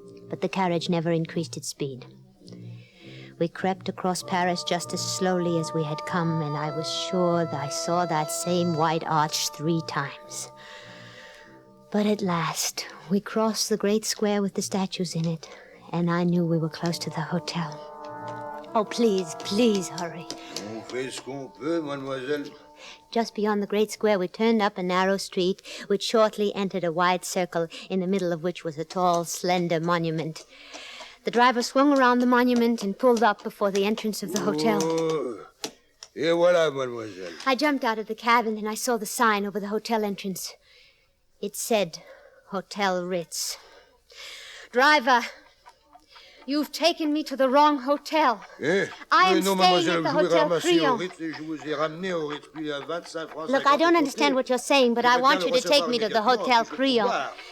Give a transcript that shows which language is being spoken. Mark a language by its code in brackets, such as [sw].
[en] But the carriage never increased its speed. We crept across Paris just as slowly as we had come, and I was sure that I saw that same white arch 3 times. But at last, we crossed the great square with the statues in it, and I knew we were close to the hotel. Oh, please, please hurry. [fr] On fait ce qu'on peut, mademoiselle. [en] Just beyond the great square, we turned up a narrow street, which shortly entered a wide circle, in the middle of which was a tall, slender monument. The driver swung around the monument and pulled up before the entrance of the hotel. [fr] Oh, et voilà, mademoiselle. [en] I jumped out of the cabin and I saw the sign over the hotel entrance. It said, Hotel Ritz. Driver, you've taken me to the wrong hotel. I am staying at the Hotel Crillon. Look, I don't understand what you're saying, but I want you to take me to the Hotel Crillon.